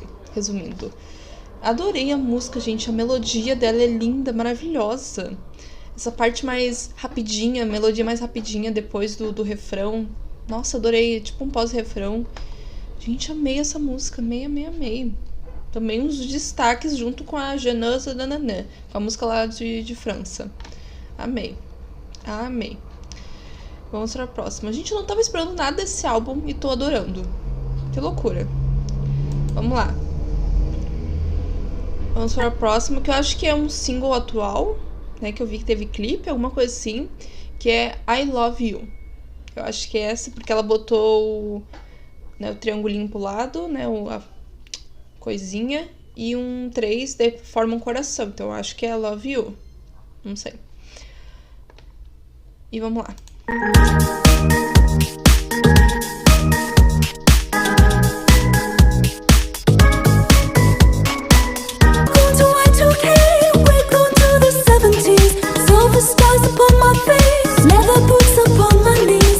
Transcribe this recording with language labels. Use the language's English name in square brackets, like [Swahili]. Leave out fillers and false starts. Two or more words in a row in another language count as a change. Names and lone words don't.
[Portuguese] Resumindo. Adorei a música, gente. A melodia dela é linda, maravilhosa. Essa parte mais rapidinha, melodia mais rapidinha depois do refrão. Nossa, adorei. Tipo um pós-refrão. Gente, amei essa música. Amei, amei, amei. Também uns destaques junto com a Je ne sais nanana, com a música lá de França. Amei. Amei. Vamos para a próxima. Gente, eu não tava esperando nada desse álbum e tô adorando. Que loucura. Vamos lá. Vamos para a próxima, que eu acho que é um single atual, né? Que eu vi que teve clipe, alguma coisa assim. Que é I Love You. Eu acho que é essa, porque ela botou o triangulinho pro lado, né? A coisinha. E um 3 forma um coração. Então eu acho que é I Love You. Não sei. E vamos lá. [English] Stars upon my face, leather boots upon my knees.